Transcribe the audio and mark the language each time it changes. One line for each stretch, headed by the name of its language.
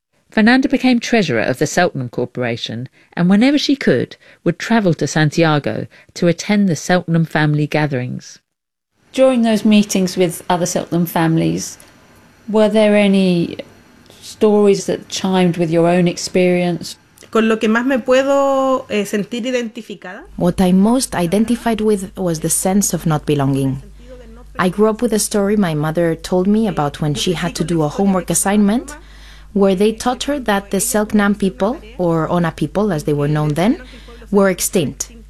English: Fernanda became treasurer of the Seltman Corporation and whenever she could, would travel to Santiago to attend the Seltman family gatherings. During those meetings with other Seltman families, were there any stories that chimed with your own experience?
Spanish: Con lo que más me puedo sentir identificada.
English: What I most identified with was the sense of not belonging. I grew up with a story my mother told me about when she had to do a homework assignment, where they taught her that the Selknam people, or Ona people as they were known then, were extinct.